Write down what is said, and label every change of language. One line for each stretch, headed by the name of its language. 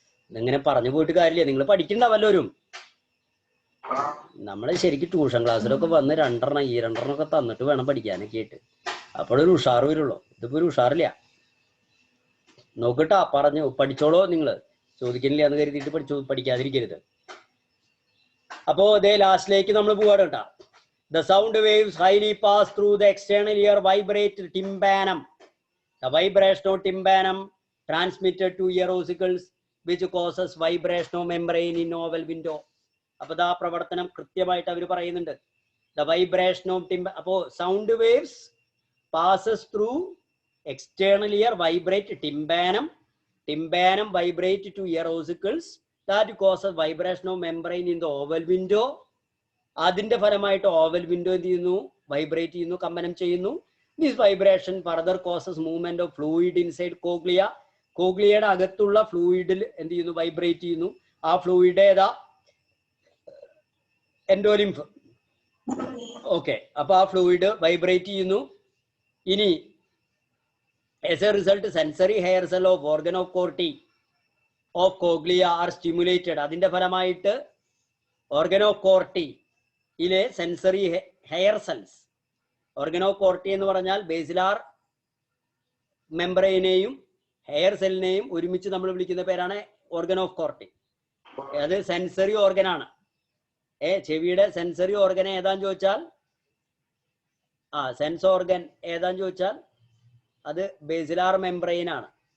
Malayalam: ഇങ്ങനെ പറഞ്ഞു പോയിട്ട് കാര്യമില്ല. നിങ്ങൾ പഠിക്കണ്ടാവല്ലോരും. നമ്മൾ ശരിക്കും ട്യൂഷൻ ക്ലാസ്സിലൊക്കെ വന്ന് രണ്ടെണ്ണം ഒക്കെ തന്നിട്ട് വേണം പഠിക്കാനൊക്കെ ആയിട്ട്. അപ്പോഴൊരു ഉഷാറ് വരുള്ളൂ. ഇതിപ്പോ ഒരു ഉഷാറില്ല. നോക്കട്ടാ, പറഞ്ഞു പഠിച്ചോളോ. നിങ്ങൾ ചോദിക്കുന്നില്ല എന്ന് കരുതിയിട്ട് പഠിക്കാതിരിക്കരുത്. അപ്പോ ഇതേ ലാസ്റ്റിലേക്ക് നമ്മൾ പോവാണ് കേട്ടാ.
English: The sound waves highly pass through the external ear, vibrate tympanum. The vibration of tympanum transmitted to ear ossicles, which causes vibration of membrane in oval window.
Malayalam: അപ്പൊ ആ പ്രവർത്തനം കൃത്യമായിട്ട് അവർ പറയുന്നുണ്ട്.
English: The vibration of
Malayalam: അപ്പോ
English: sound waves passes through external ear, vibrate tympanum. Tympanum vibrate to ear ossicles, that causes vibration of membrane in the oval window.
Malayalam: അതിന്റെ ഫലമായിട്ട് oval window എന്ത് ചെയ്യുന്നു? വൈബ്രേറ്റ് ചെയ്യുന്നു, കമ്പനം ചെയ്യുന്നു.
English: This vibration further causes movement of fluid inside cochlea.
Malayalam: കോഗ്ലിയയുടെ അകത്തുള്ള ഫ്ലൂയിഡിൽ എന്ത് ചെയ്യുന്നു? Vibrate ചെയ്യുന്നു. ആ ഫ്ലൂയിഡ് ഏതാ? എൻഡോലിംഫ്. ഓക്കെ, അപ്പൊ ആ ഫ്ലൂയിഡ് വൈബ്രേറ്റ് ചെയ്യുന്നു. ഇനി
English: as a result, sensory hair cell of organ of corti of coglia are stimulated.
Malayalam: അതിന്റെ ഫലമായിട്ട് organ of corti ഇലെ sensory hair cells, organ of Corti എന്ന് പറഞ്ഞാൽ ബേസിലാർ മെംബ്രെയിനെയും ഹെയർ സെല്ലിനെയും ഒരുമിച്ച് നമ്മൾ വിളിക്കുന്ന പേരാണ് ഓർഗൻ ഓഫ് കോർട്ടി. അത് സെൻസറി ഓർഗനാണ്. ചെവിയുടെ സെൻസറി ഓർഗൻ ഏതാന്ന് ചോദിച്ചാൽ, സെൻസ് ഓർഗൻ ഏതാന്ന് ചോദിച്ചാൽ അത് ബേസിലാർ മെംബ്രെയിൻ ആണ്.